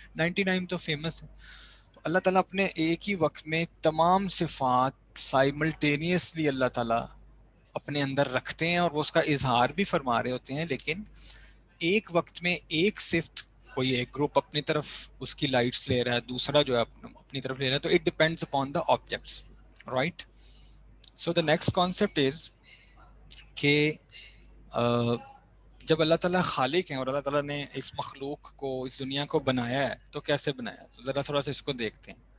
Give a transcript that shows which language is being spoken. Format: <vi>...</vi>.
<ur>99 تو فیمس ہے. تو اللہ تعالیٰ اپنے ایک ہی وقت میں تمام صفات سائملٹینیسلی اللہ تعالیٰ اپنے اندر رکھتے ہیں, اور وہ اس کا اظہار بھی فرما رہے ہوتے ہیں. لیکن ایک وقت میں ایک صفت, کوئی ایک گروپ اپنی طرف اس کی لائٹس لے رہا ہے, دوسرا جو ہے اپنی طرف لے رہا ہے.</ur> <en>تو it depends upon the objects, right. So the next concept is</en> <ur>کہ جب اللہ تعالیٰ خالق ہیں اور اللہ تعالیٰ نے اس مخلوق کو, اس دنیا کو بنایا ہے, تو کیسے بنایا؟ تو ذرا تھوڑا سا اس کو دیکھتے ہیں.</ur>